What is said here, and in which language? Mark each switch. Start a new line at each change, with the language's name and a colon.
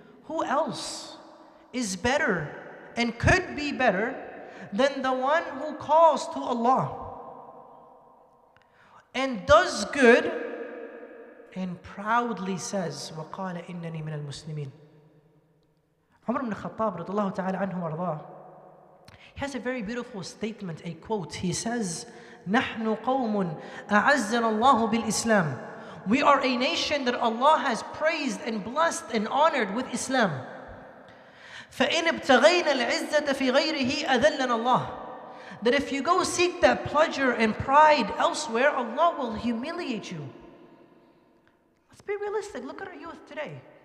English: Who else is better and could be better than the one who calls to Allah and does good and proudly says,
Arabic: وَقَالَ إِنَّنِي مِنَ الْمُسْلِمِينَ.
English: Umar ibn Khattab radiyallahu ta'ala anhu warḍah, he has a very beautiful statement, a quote. He says,
Arabic: نَحْنُ قَوْمٌ أَعَزَّنَ اللَّهُ بِالْإِسْلَامِ.
English: We are a nation that Allah has praised and blessed and honored with Islam.
Arabic: فَإِنْ ابْتَغَيْنَ الْعِزَّةَ فِي غَيْرِهِ أَذَلَّنَ اللَّهُ.
English: That if you go seek that pleasure and pride elsewhere, Allah will humiliate you. Let's be realistic. Look at our youth today.